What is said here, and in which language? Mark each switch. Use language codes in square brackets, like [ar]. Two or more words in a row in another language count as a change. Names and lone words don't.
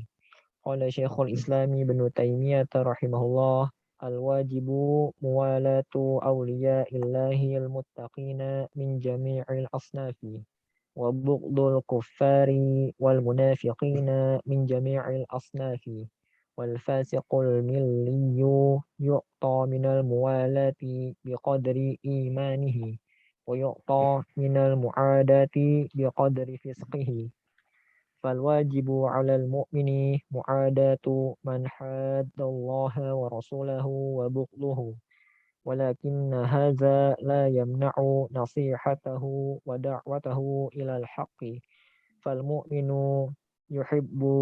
[ar] قال شيخ الإسلام ابن تيمية رحمه الله الواجب موالاة أولياء الله المتقين من جميع الأصناف وبغض الكفار والمنافقين من جميع الأصناف والفاسق الملي يعطى من الموالاة بقدر إيمانه ويعطى من المعاداة بقدر فسقه. فالواجب على المؤمن معاداة من حاد الله ورسوله وبغضه ولكن هذا لا يمنع نصيحته ودعوته إلى الحق فالمؤمن يحب